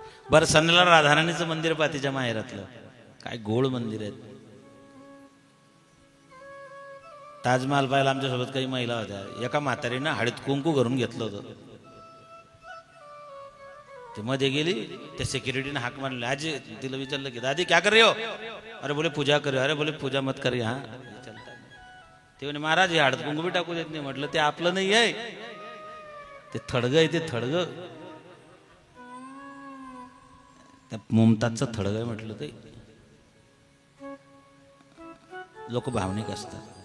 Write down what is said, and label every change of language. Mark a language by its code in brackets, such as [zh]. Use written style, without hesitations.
[mr] बरं, सनला राधाराणीचं मंदिर पहा तिच्या माहेरातलं, काय गोळ मंदिर आहे. ताजमहाल पाहायला आमच्यासोबत काही महिला होत्या. एका म्हातारीनं हळद कुंकू घरून घेतलं होतं. ते मध्ये गेली, त्या सिक्युरिटीने हाक मारली. आजी तिला विचारलं की [hi] दादी क्या कर रही हो? अरे बोले पूजा कर. अरे बोले पूजा मत करी. हा चलता. [mr] ते म्हणे महाराज हे हळद कुंकू बी टाकू देत नाही. म्हटलं ते आपलं नाही आहे, ते थडग आहे. ते थडग त्या मुमताजचं थडग आहे. म्हटलं ते लोक भावनिक असतात.